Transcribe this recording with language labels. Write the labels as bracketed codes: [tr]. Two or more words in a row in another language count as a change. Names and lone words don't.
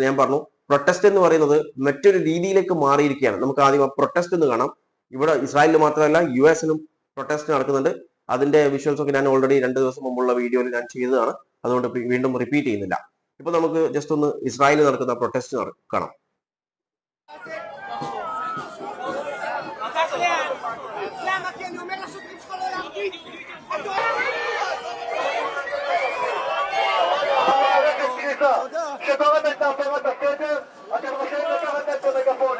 [ml] ഞാൻ പറഞ്ഞു, പ്രൊട്ടസ്റ്റ് എന്ന് പറയുന്നത് മറ്റൊരു രീതിയിലേക്ക് മാറിയിരിക്കുകയാണ്. നമുക്ക് ആദ്യം ആ പ്രൊട്ടസ്റ്റ് എന്ന് കാണാം. ഇവിടെ ഇസ്രായേലിൽ മാത്രമല്ല US-ലും പ്രൊട്ടസ്റ്റ് നടക്കുന്നുണ്ട്. അതിന്റെ വിഷ്വൽസ് ഒക്കെ ഞാൻ ഓൾറെഡി 2 ദിവസം മുമ്പുള്ള വീഡിയോയിൽ ഞാൻ ചെയ്തതാണ്. അതുകൊണ്ട് വീണ്ടും റിപ്പീറ്റ് ചെയ്യുന്നില്ല. ഇപ്പൊ നമുക്ക് ജസ്റ്റ് ഒന്ന് ഇസ്രായേലിൽ നടക്കുന്ന പ്രൊട്ടസ്റ്റ് കാണാം. [he] שתורד את הפרת הסדר, אתם רשאים לקחת את המגפונים.